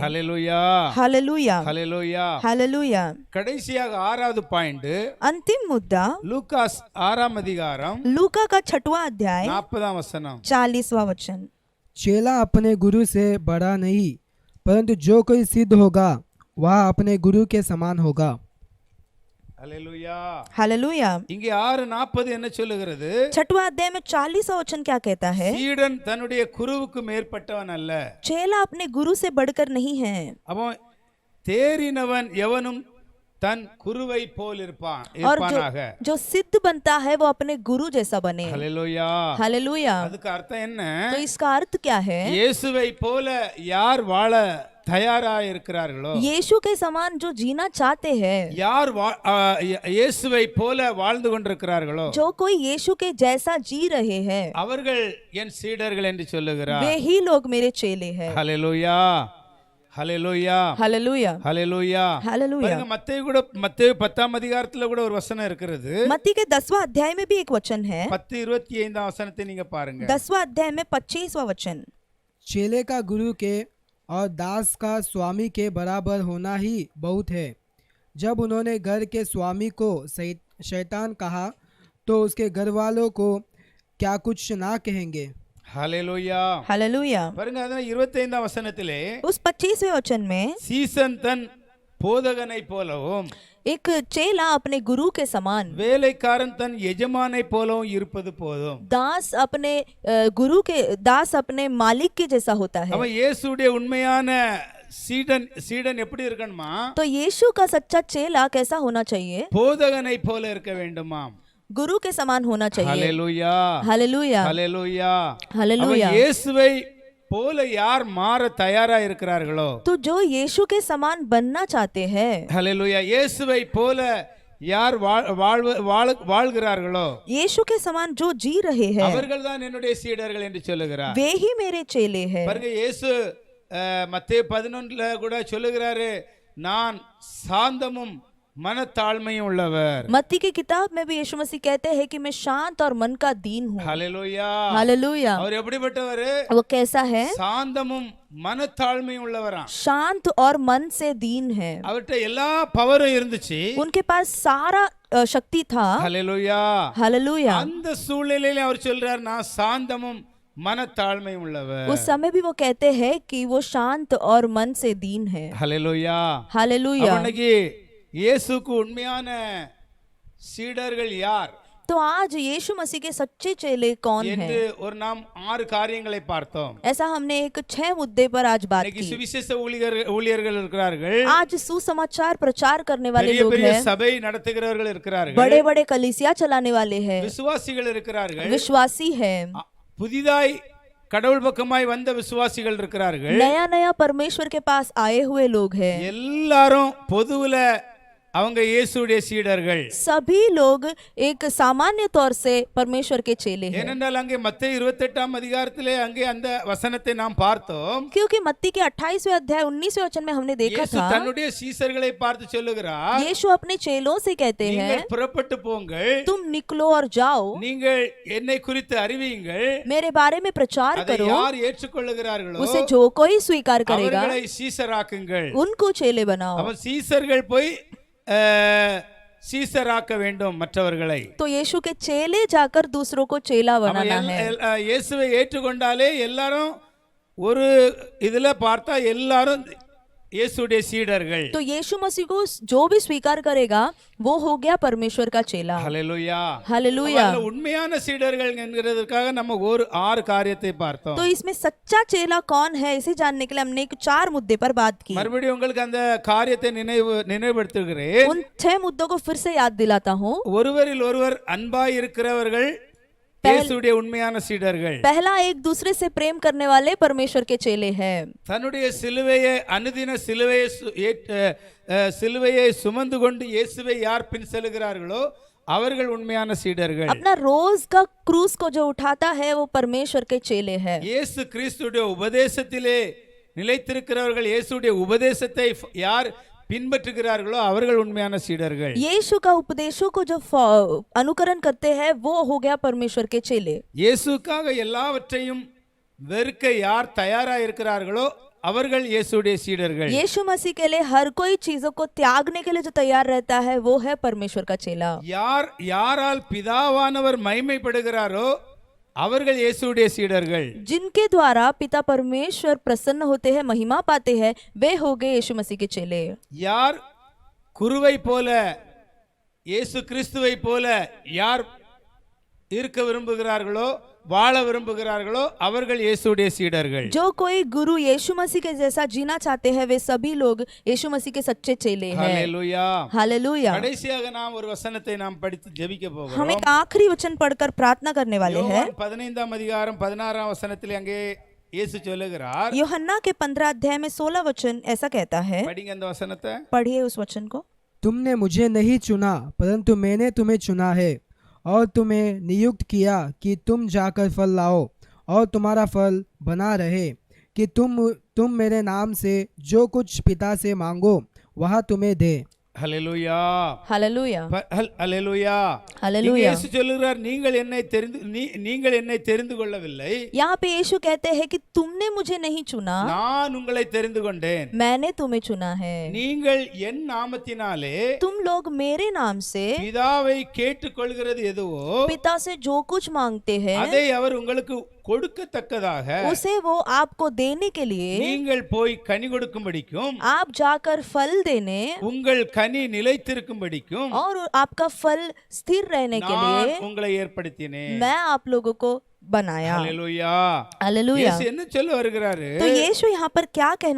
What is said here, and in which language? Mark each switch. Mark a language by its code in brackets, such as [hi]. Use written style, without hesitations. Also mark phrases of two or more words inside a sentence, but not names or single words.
[ta] ஹல்லேலூயா. [hi] हालेलुया। [ta] ஹல்லேலூயா. [hi] हालेलुया। [ta] கடைசியாக 6வது பாயிண்ட், [hi] अंतिम मुद्दा [ta] லூகாஸ் 6ஆம் அதிகாரம் [hi] लूका का 6वां अध्याय [ta] 40ஆம் வசனம். [hi] 40वां वचन। चेला अपने गुरु से बड़ा नहीं, परंतु जो कोई सिद्ध होगा वह अपने गुरु के समान होगा। [ta] ஹல்லேலூயா. [hi] हालेलुया। [ta] இங்கே 6:40 என்ன சொல்லுகிறது? [hi] 6वां अध्याय में 40वां वचन क्या कहता है? [ta] சீடன் தன்னுடைய குருவுக்கு மேற்பட்டவன் அல்ல. [hi] चेला अपने गुरु से बढ़कर नहीं है। [ta] அவன் தேறினவன் எவனும் தன் குருவை போல் இருப்பானாக. [hi] जो सिद्ध बनता है वो अपने गुरु जैसा बने। [ta] ஹல்லேலூயா. [hi] हालेलुया। [ta] அதுக்கு அர்த்தம் என்ன? [hi] तो इसका अर्थ क्या है? [ta] இயேசுவை போல யார் வாழ தயாரா இருக்கிறார்களோ, [hi] यीशु के समान जो जीना चाहते हैं, [ta] யார் இயேசுவை போல வாழ்ந்து கொண்டிருக்கிறார்களோ, [hi] जो कोई यीशु के जैसा जी रहे हैं, [ta] அவர்கள் என் சீடர்கள் என்று சொல்லுகிறார். [hi] वे ही लोग मेरे चेले हैं। [ta] ஹல்லேலூயா. ஹல்லேலூயா. [hi] हालेलुया। [ta] ஹல்லேலூயா. [hi] हालेलुया। [ta] பாருங்க, மத்தேயு 10ஆம் அதிகாரத்துல கூட ஒரு வசனம் இருக்கிறது. [hi] मत्ती के 10वां अध्याय में भी एक वचन है। [ta] 10:25ஆம் வசனத்தை நீங்க பாருங்க. [hi] 10वां अध्याय में 25वां वचन। चेले का गुरु के और दास का स्वामी के बराबर होना ही बहुत है। जब उन्होंने घर के स्वामी को शैतान कहा तो उसके घर वालों को क्या कुछ ना कहेंगे। [ta] ஹல்லேலூயா. [hi] हालेलुया। [ta] பாருங்க, அதான் 25ஆம் வசனத்திலே [hi] उस 25वें वचन में [ta] சீசன் தன் போதகனை போலவும் [hi] एक चेला अपने गुरु के समान, [ta] வேலைக்காரன் தன் எஜமானை போலவும் இருப்பது போதும். [hi] दास अपने गुरु के दास अपने मालिक के जैसा होता है। [ta] அவன் இயேசுடைய உண்மையான சீடன் எப்படி இருக்கணுமா? [hi] तो यीशु का सच्चा चेला कैसा होना चाहिए? [ta] போதகனை போல இருக்க வேண்டுமாம். [hi] गुरु के समान होना चाहिए। [ta] ஹல்லேலூயா. [hi] हालेलुया। [ta] ஹல்லேலூயா. [hi] हालेलुया। [ta] அவன் இயேசுவை போல யார் மாற தயாரா இருக்கிறார்களோ, [hi] तो जो यीशु के समान बनना चाहते हैं, [ta] ஹல்லேலூயா, இயேசுவை போல யார் வாழ்கிறார்களோ, [hi] यीशु के समान जो जी रहे हैं, [ta] அவர்கள் தான் என்னுடைய சீடர்கள் என்று சொல்லுகிறார். [hi] वे ही मेरे चेले हैं। [ta] பாருங்க, இயேசு மத்தேயு 11 கூட சொல்லுகிறாரு, நான் சாந்தமும் मनताळमय உள்ளவர். [hi] मत्ती की किताब में भी यीशु मसीह कहते हैं कि मैं शांत और मन का दीन हूँ। हालेलुया। हालेलुया। [ta] அவர் எப்படிப்பட்டவர்? [hi] वो कैसा है? [ta] சாந்தமும் மனத்தாழ்மையும் உள்ளவரா. [hi] शांत और मन से दीन है। [ta] அவர்ட்ட எல்லா பவரும் இருந்துச்சு. [hi] उनके पास सारा शक्ति था। हालेलुया। हालेलुया। [ta] அந்த சூழ்நிலையில அவர் சொல்றார், நான் சாந்தமும் மனத்தாழ்மையும் உள்ளவர். [hi] उस समय भी वो कहते हैं कि वो शांत और मन से दीन है। हालेलुया। हालेलुया। [ta] அவனுக்கு இயேசுக்கு உண்மையான சீடர்கள் யார்? [hi] तो आज यीशु मसीह के सच्चे चेले कौन हैं? [ta] என்று ஒரு நாம் 6 காரியங்களை பார்த்தோம். [hi] ऐसा हमने एक 6 मुद्दे पर आज बात की। [ta] சுவிசேஷ ஊழியர்கள் இருக்கிறார்கள். [hi] आज सुसमाचार प्रचार करने वाले [ta] பெரிய [hi] लोग [ta] பெரிய [hi] हैं। [ta] சபை நடத்துகிறவர்கள் இருக்கிறார்கள். [hi] बड़े बड़े कलीसिया चलाने वाले हैं। [ta] விசுவாசிகள் இருக்கிறார்கள். [hi] विश्वासी हैं। [ta] புதிதாய் கடவுள் பக்கமாய் வந்த விசுவாசிகள் இருக்கிறார்கள். [hi] नया नया परमेश्वर के पास आए हुए लोग हैं। [ta] எல்லாரும் பொதுவுல அவங்க இயேசுடைய சீடர்கள். [hi] सभी लोग एक सामान्य तौर से परमेश्वर के चेले हैं, [ta] ஏனென்றால் அங்கே மத்தேயு 28ஆம் அதிகாரத்திலே அங்கே அந்த வசனத்தை நாம் பார்த்தோம். [hi] क्योंकि मत्ती के 28वें अध्याय 19वें वचन में हमने देखा [ta] இயேசு [hi] था [ta] தன்னுடைய சீசர்களை பார்த்து சொல்லுகிறார், [hi] यीशु अपने चेलों से कहते हैं [ta] நீங்கள் புறப்பட்டு போங்கள், [hi] तुम निकलो और जाओ, [ta] நீங்கள் என்னை குறித்து அறிவியுங்கள், [hi] मेरे बारे में प्रचार [ta] அதை [hi] करो, [ta] யார் ஏற்றுக்கொள்ளுகிறார்களோ [hi] उसे जो कोई स्वीकार करेगा [ta] அவர்களை சீசராக்குங்கள். [hi] उनको चेले बनाओ। [ta] அவன் சீசர்கள் போய் சீசராக்க வேண்டும் மற்றவர்களை. [hi] तो यीशु के चेले जाकर दूसरों को चेला बनाना है। [ta] இயேசுவை ஏற்றுக்கொண்டாலே எல்லாரும் ஒரு இதுல பார்த்தா எல்லாரும் இயேசுடைய சீடர்கள். [hi] तो यीशु मसीह को जो भी स्वीकार करेगा वो हो गया परमेश्वर का चेला। [ta] ஹல்லேலூயா [hi] हालेलुया। [ta] உண்மையான சீடர்கள் என்கிறதுக்காக நம்ம ஒரு 6 காரியத்தை பார்த்தோம். [hi] तो इसमें सच्चा चेला कौन है इसे जानने के लिए हमने 4 मुद्दे पर बात की। [ta] மறுபடியும் உங்களுக்கு அந்த காரியத்தை நினைவுபடுத்துகிறேன். [hi] उन 6 मुद्दों को फिर से याद दिलाता हूँ। [ta] ஒருவரில் ஒருவர் அன்பாய் இருக்கிறவர்கள் இயேசுடைய உண்மையான சீடர்கள். [hi] पहला, एक दूसरे से प्रेम करने वाले परमेश्वर के चेले हैं। [ta] தன்னுடைய சிலுவையை அனுதின சிலுவையை சுமந்து கொண்டு இயேசுவை யார் பின் செல்கிறார்களோ அவர்கள் உண்மையான சீடர்கள். [hi] अपना रोज का क्रूस को जो उठाता है वो परमेश्वर के चेले हैं। [ta] இயேசு கிறிஸ்துடைய உபதேசத்திலே நிலைத்திருக்கிறவர்கள், இயேசுடைய உபதேசத்தை யார் பின்பற்றுகிறார்களோ அவர்கள் உண்மையான சீடர்கள். [hi] यीशु का उपदेशों को जो अनुकरण करते हैं वो हो गया परमेश्वर के चेले। [ta] இயேசுக்காக எல்லாவற்றையும் வெறுக்க யார் தயாரா இருக்கிறார்களோ அவர்கள் இயேசுடைய சீடர்கள். [hi] यीशु मसीह के लिए हर कोई चीजों को त्यागने के लिए जो तैयार रहता है वो है परमेश्वर का चेला। [ta] யாரால் பிதாவானவர் மகிமைப்படுகிறாரோ அவர்கள் இயேசுடைய சீடர்கள். [hi] जिनके द्वारा पिता परमेश्वर प्रसन्न होते हैं, महिमा पाते हैं, वे हो गए यीशु मसीह के चेले। [ta] யார் குருவை போல இயேசு கிறிஸ்துவை போல யார் இருக்க விரும்புகிறார்களோ வாழ விரும்புகிறார்களோ அவர்கள் இயேசுடைய சீடர்கள். [hi] जो कोई गुरु यीशु मसीह के जैसा जीना चाहते हैं वे सभी लोग यीशु मसीह के सच्चे चेले हैं। [ta] ஹல்லேலூயா [hi] हालेलुया। [ta] கடைசியாக நாம் ஒரு வசனத்தை நாம் படித்து ஜெபிக்க [hi] हम [ta] போகிறோம். [hi] एक आखिरी वचन पढ़कर प्रार्थना करने वाले हैं। [ta] யோவான் 15ஆம் அதிகாரம் 16ஆம் வசனத்தில் அங்கே இயேசு சொல்லுகிறார். [hi] यूहन्ना के 15 अध्याय में 16 वचन ऐसा कहता है। [ta] படிங்க அந்த வசனத்தை. [hi] पढ़िए उस वचन को। तुमने मुझे नहीं चुना परंतु मैंने तुम्हें चुना है और तुम्हें नियुक्त किया कि तुम जाकर फल लाओ और तुम्हारा फल बना रहे, कि तुम मेरे नाम से जो कुछ पिता से मांगो वह तुम्हें दे। [ta] ஹல்லேலூயா [hi] हालेलुया। [ta] ஹல்லேலூயா. [hi] हालेलुया। [ta] இயேசு சொல்லுகிறார், நீங்கள் என்னை தெரிந்து கொள்ளவில்லை, [hi] यहाँ पे यीशु कहते हैं कि तुमने मुझे नहीं चुना, [ta] நான் உங்களை தெரிந்து கொண்டேன். [hi] मैंने तुम्हें चुना है। [ta] நீங்கள் என் நாமத்தினாலே [hi] तुम लोग मेरे नाम से [ta] பிதாவை கேட்டுக்கொள்கிறது எதுவோ [hi] पिता से जो कुछ मांगते हैं [ta] அதை அவர் உங்களுக்கு கொடுக்கத்தக்கதாக [hi] उसे वो आपको देने के लिए [ta] நீங்கள் போய் கனி கொடுக்கும்படிக்கும் [hi] आप जाकर फल देने [ta] உங்கள் கனி நிலைத்திருக்கும்படிக்கும் [hi] और आपका फल स्थिर रहने के [ta] நான் [hi] लिए [ta] உங்களை ஏற்படுத்தினேன். [hi] मैं आप लोगों को बनाया। [ta] ஹல்லேலூயா. [hi] हालेलुया। [ta] இயேசு என்ன சொல்ல வருகிறாரு? [hi] तो यीशु यहाँ पर क्या कहना